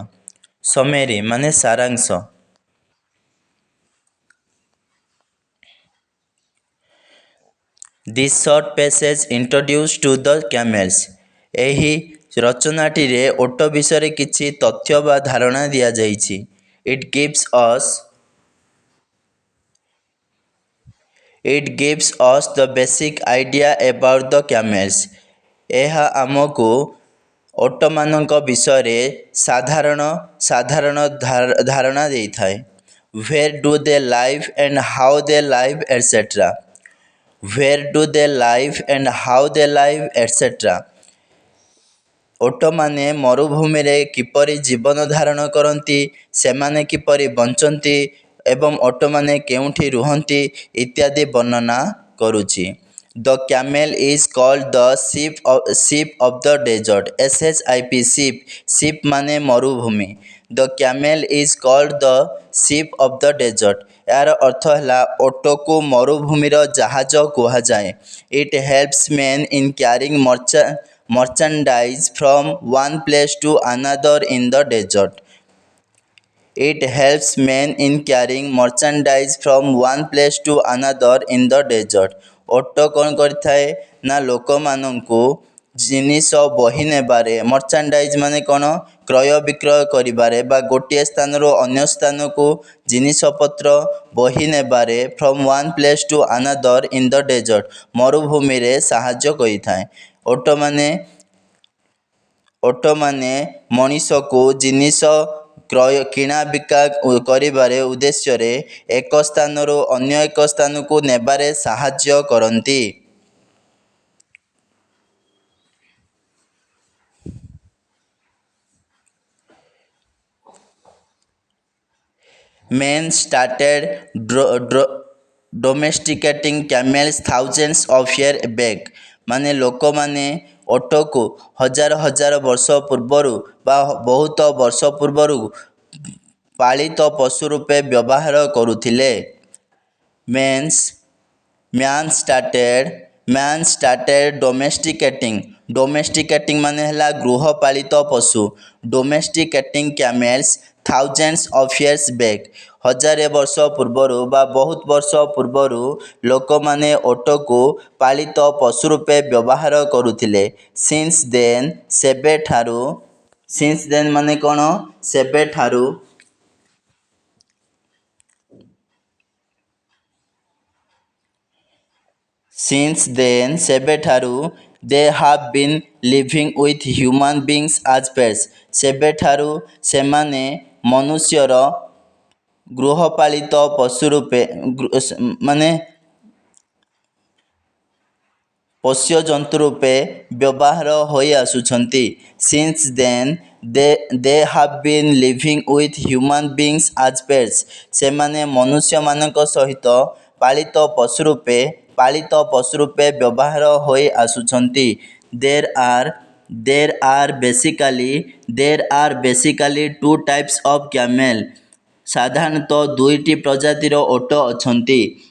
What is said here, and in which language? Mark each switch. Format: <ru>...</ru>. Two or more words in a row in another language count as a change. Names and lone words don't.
<or>ସମେରୀ ମାନେ ସାରାଂଶ।</or> <en>this short passage introduce to the camels.</en> <or>ଏହି ରଚନାଟିରେ ଓଟ ବିଷୟରେ କିଛି ତଥ୍ୟ ବା ଧାରଣା ଦିଆଯାଇଛି।</or> <en>It gives us the basic idea about the camels.</en> <or>ଏହା ଆମକୁ ଓଟମାନଙ୍କ ବିଷୟରେ ସାଧାରଣ ଧାରଣା ଦେଇଥାଏ।</or> <en>Where do they live and how they live, etc. Where do they live and how they live, etc.</en> <or>ଓଟମାନେ ମରୁଭୂମିରେ କିପରି ଜୀବନ ଧାରଣ କରନ୍ତି, ସେମାନେ କିପରି ବଞ୍ଚନ୍ତି ଏବଂ ଓଟମାନେ କେଉଁଠି ରୁହନ୍ତି ଇତ୍ୟାଦି ବର୍ଣ୍ଣନା କରୁଛି।</or> <en>The camel is called the sheep of the desert. SHIP sheep</en> <or>ମାନେ ମରୁଭୂମି।</or> <en>The camel is called the sheep of the desert.</en> <or>ଏହାର ଅର୍ଥ ହେଲା ଓଟକୁ ମରୁଭୂମିର ଜାହାଜ କୁହାଯାଏ।</or> <en>It helps men in carrying merchandise from one place to another in the desert. It helps men in carrying merchandise from one place to another in the desert.</en> <or>ଓଟ କ'ଣ କରିଥାଏ ନା ଲୋକମାନଙ୍କୁ ଜିନିଷ ବହି ନେବାରେ, ମର୍ଚାଣ୍ଡାଇଜ୍ ମାନେ କ'ଣ କ୍ରୟ ବିକ୍ରୟ କରିବାରେ ବା ଗୋଟିଏ ସ୍ଥାନରୁ ଅନ୍ୟ ସ୍ଥାନକୁ ଜିନିଷପତ୍ର ବହି ନେବାରେ</or> <en>from one place to another in the desert</en> <or>ମରୁଭୂମିରେ ସାହାଯ୍ୟ କରିଥାଏ। ଓଟମାନେ ମଣିଷକୁ ଜିନିଷ କିଣା ବିକା କରିବାରେ ଉଦ୍ଦେଶ୍ୟରେ ଏକ ସ୍ଥାନରୁ ଅନ୍ୟ ଏକ ସ୍ଥାନକୁ ନେବାରେ ସାହାଯ୍ୟ କରନ୍ତି।</or> <en>Men started domesticating camels thousands of years back.</en> <or>ମାନେ ଲୋକମାନେ ଓଟକୁ ହଜାର ବର୍ଷ ପୂର୍ବରୁ ବା ବହୁତ ବର୍ଷ ପୂର୍ବରୁ ପାଳିତ ପଶୁ ରୂପେ ବ୍ୟବହାର କରୁଥିଲେ।</or> <en>Man started domesticating</en> <or>ମାନେ ହେଲା ଗୃହପାଳିତ ପଶୁ।</or> <en>Domesticating camels thousands of years back.</en> <or>ହଜାରେ ବର୍ଷ ପୂର୍ବରୁ ବା ବହୁତ ବର୍ଷ ପୂର୍ବରୁ ଲୋକମାନେ ଓଟକୁ ପାଳିତ ପଶୁ ରୂପେ ବ୍ୟବହାର କରୁଥିଲେ।</or> <en>Since then</en> <or>ମାନେ କ'ଣ ସେବେଠାରୁ ସେବେଠାରୁ</or> <en>they have been living with human beings as pets.</en> <or>ସେବେଠାରୁ ସେମାନେ ମନୁଷ୍ୟର ଗୃହପାଳିତ ପଶୁ ରୂପେ ମାନେ ପୋଷ୍ୟଜନ୍ତୁ ରୂପେ ବ୍ୟବହାର ହୋଇ ଆସୁଛନ୍ତି।</or> <en>Since then they have been living with human beings as pets.</en> <or>ସେମାନେ ମନୁଷ୍ୟମାନଙ୍କ ସହିତ ପାଳିତ ପଶୁ ରୂପେ ବ୍ୟବହାର ହୋଇ ଆସୁଛନ୍ତି।</or> <en>There are basically two types of camel.</en> <or>ସାଧାରଣତଃ ଦୁଇଟି ପ୍ରଜାତିର ଓଟ ଅଛନ୍ତି।</or>